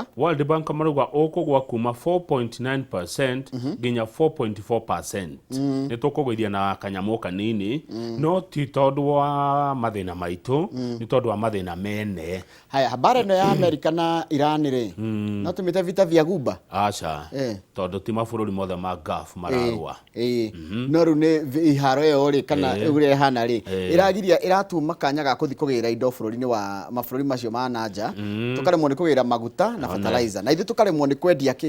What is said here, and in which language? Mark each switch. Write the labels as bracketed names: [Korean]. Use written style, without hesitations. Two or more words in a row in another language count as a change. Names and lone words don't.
[Kikuyu] World Bank marauga ũkũgwa kuma 4.9% nginya 4.4%. Nĩ tũkũgũithia na kanyamũ kanini, no ti tondũ wa mathĩna maitũ, nĩ tondũ wa mathĩna mene. Haya, habari ĩno ya Amerika na Iran rĩ, no tũmĩte [Swahili] vita vya Ghuba? [Kikuyu] Aca, tondũ ti mabũrũri mothe ma Gulf mararũa. No rĩu nĩ iharo ĩyo rĩ kana ũrĩa ĩhana rĩ, ĩratuma kanya ga kũthi kũgĩra indo bũrũri-inĩ wa mabũrũri macio ma nanja, tũkaremwo nĩ kũgĩra maguta na fertilizer, na ithuĩ tũkaremwo nĩ kwendia kĩ?